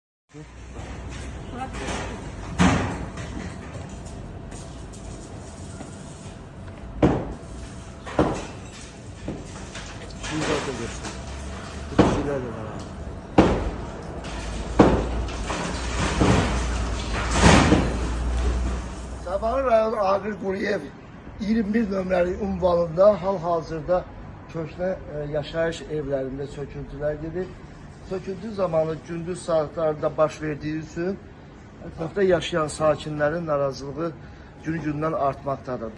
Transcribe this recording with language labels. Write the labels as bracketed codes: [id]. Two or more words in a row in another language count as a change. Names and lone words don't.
[tr] Şimdi zaten görsün. Bu kişiler de var abi. [az] Sabahlı rayon Agir Quliyev 21 nömrəli ünvanında hal-hazırda köhnə yaşayış evlərində söküntülər gedir. Söküntü zamanı gündüz saatlərində baş verdiyi üçün ətrafda yaşayan sakinlərin narazılığı gün-gündən artmaqdadır.